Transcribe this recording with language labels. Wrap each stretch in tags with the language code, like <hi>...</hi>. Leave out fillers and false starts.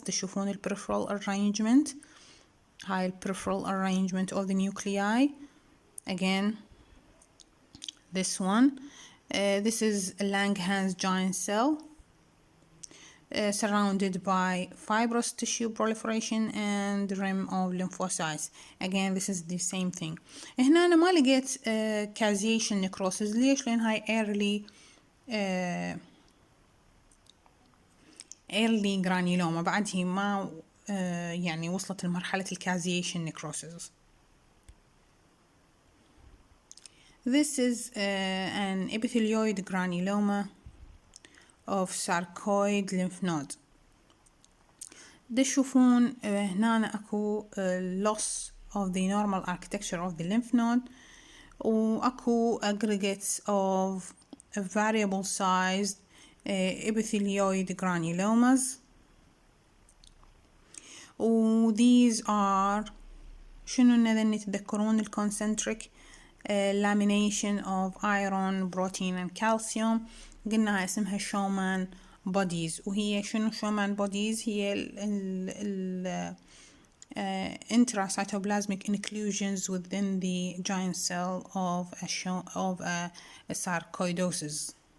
<ar>تشوفون ال</ar> <en>peripheral arrangement.</en> <ar>هاي</ar> <en>peripheral arrangement of the nuclei. Again, this one. This is a Langerhans giant cell. Surrounded by fibrous tissue proliferation and rim of lymphocytes. Again, this is the same thing.</en> <ar>هنا أنا ما لقيت</ar> <en>causation necrosis.</en> <ar>ليش؟ لأن هاي</ar> <en>early granuloma.</en> <ar>بعد هي ما يعني وصلت لمرحلة</ar> <en>causation necrosis. This is an epithelioid granuloma of sarcoid lymph node.</en> <ar>تشوفون هنا أكو</ar> <en>loss of the normal architecture of the lymph node,</en> <ar>وأكو</ar> <en>aggregates of variable sized epithelioid granulomas. These are</en> <ar>شنو إذا تتذكرون ال</ar> <en>concentric lamination of iron, protein and calcium.</en> <ar>قلنا اسمها شومان bodies. وهي شنو</ar> <en>Schaumann bodies؟</en> <ar>هي ال</ar> <en>intracytoplasmic inclusions within the giant cell of a sarcoidosis.</en>